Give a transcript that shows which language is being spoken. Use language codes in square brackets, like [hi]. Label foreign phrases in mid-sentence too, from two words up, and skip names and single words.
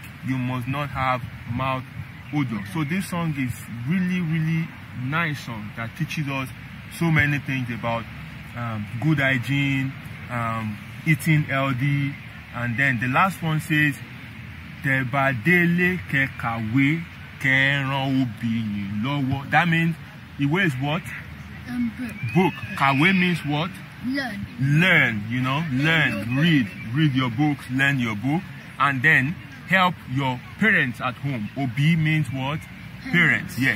[en] You must not have mouth odor. So this song is really, really nice song that teaches us so many things about good hygiene, eating healthy, and then the last one says [yo] "te ba dele ke kawe ke ran obi lowo." [en] That means ìwé is what? Book. Kawe means what? Learn. Learn, you know, learn, read your books, learn your book, and then help your parents at home. Obi means what? Parents. Yeah.